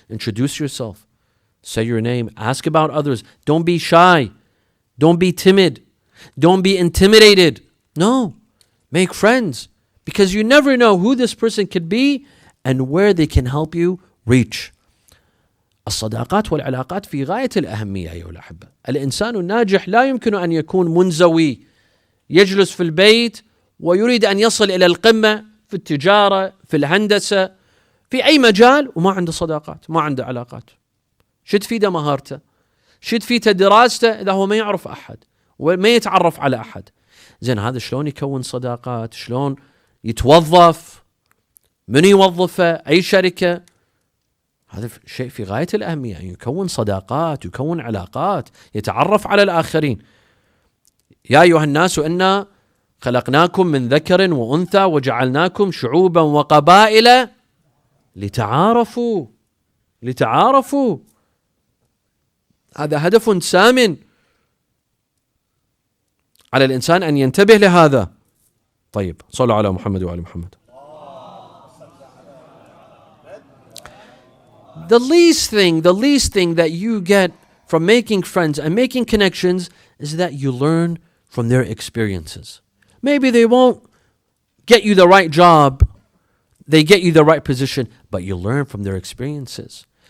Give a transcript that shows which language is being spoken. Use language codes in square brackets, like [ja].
[en] Introduce yourself. Say your name. Ask about others. Don't be shy. Don't be timid. Don't be intimidated. No. Make friends, because you never know who this person could be and where they can help you reach. [ar] الصداقات والعلاقات في غاية الأهمية أيها الأحبة. الإنسان الناجح لا يمكن أن يكون منزوي، يجلس في البيت ويريد أن يصل إلى القمة في التجارة، في الهندسة، في أي مجال، وما عنده صداقات، ما عنده علاقات. شو تفيده مهارته؟ شو تفيده دراسته إذا هو ما يعرف أحد وما يتعرف على أحد؟ زين، هذا شلون يكون صداقات؟ شلون يتوظف؟ من يوظفه؟ أي شركة؟ هذا شيء في غاية الأهمية، يعني يكون صداقات، يكون علاقات، يتعرف على الآخرين. يا أيها الناس إنا خلقناكم من ذكر وأنثى وجعلناكم شعوبا وقبائل لتعارفوا. لتعارفوا، هذا هدف سام على الإنسان أن ينتبه لهذا. طيب، صلوا على محمد وآل محمد. [en] The least thing that you get from making friends and making connections is that you learn from their experiences. Maybe they won't get you the right job, they get you the right position, but you learn from their experiences.